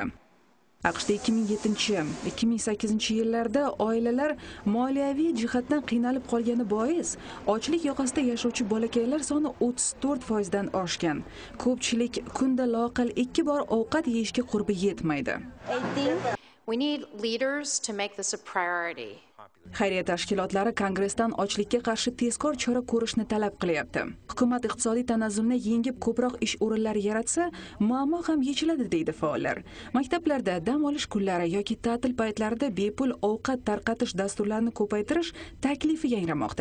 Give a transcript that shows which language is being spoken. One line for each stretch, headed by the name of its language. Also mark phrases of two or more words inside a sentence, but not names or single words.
Uzbek: AQShda 2007-2008 yillarda oilalar moliyaviy jihatdan qiynalib qolgani bois, ochlik yoqasida yashovchi bolakaylar soni 34% dan oshgan. Ko'pchilik kunda loaqal 2 bor ovqat yeyishga qurbi yetmaydi.
English: We need leaders to make this a priority.
Uzbek: Xayriya tashkilotlari Kongressdan ochlikka qarshi tezkor chora ko'rishni talab qilyapti. Hukumat iqtisodiy tanazzulni yengib ko'proq ish o'rinlari yaratsa, muammo ham yechiladi deydi faollar. Maktablarda dam olish kunlari yoki ta'til paytlarida bepul ovqat tarqatish dasturlarini ko'paytirish taklifi yangramoqda.